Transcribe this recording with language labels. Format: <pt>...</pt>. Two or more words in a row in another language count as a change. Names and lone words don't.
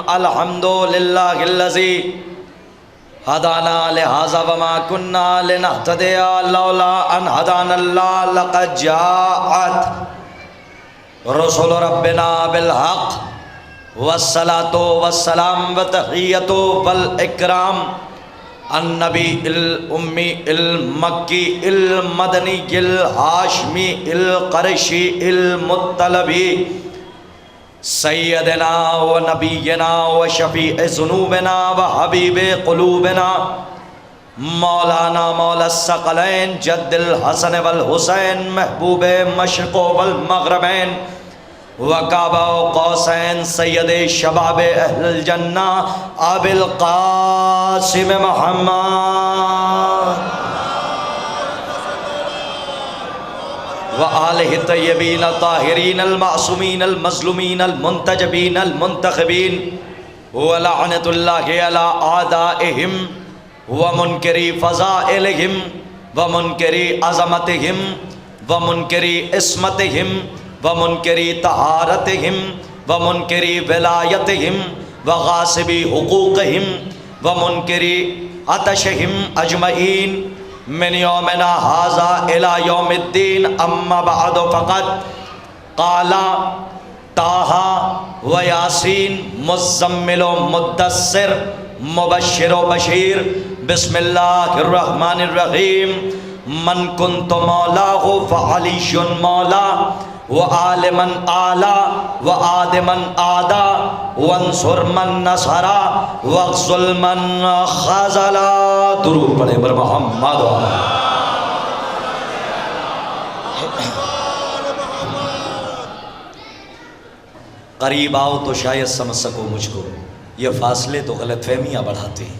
<ar>الحمد للہ الذی ہدانا لہذا وما کنا لنہتدی لولا ان ہدانا اللہ لقد جاءت رسل ربنا بالحق والصلاة والسلام وتحیۃ والاکرام النبی الامی المکی المدنی الہاشمی القرشی المطلبی سیدنا و نبینا و شفیع ذنوبنا و حبیب قلوبنا مولانا مولا الثقلین جد الحسن والحسین محبوب مشرق والمغربین وکعبہ و قوسین سید شباب اہل الجنہ ابی القاسم محمد وآلہ الطیبین الطاہرین المعصومین المظلومین المنتجبین المنتخبین ولعنۃ اللہ علی اعدائہم ومنکری فضائلہم ومنکری عظمتہم ومنکری عصمتہم ومنکری طہارتہم ومنکری ولایتہم وغاصبی حقوقہم ومنکری عطشہم اجمعین من یومنا ھذا الی یوم الدین اما بعد فقط قال طٰہ و یاسین مزمل و مدثر مبشر و بشیر بسم اللہ الرحمن الرحیم من کنت مولاہ فعلی مولا وآل من آلا وآد من آدا وانصر من نصرا واخذل من خذلا۔</ar> <ur>درود پڑھیں بر محمد۔ قریب آؤ تو شاید سمجھ سکو مجھ کو، یہ فاصلے تو غلط فہمیاں بڑھاتے ہیں۔</ur>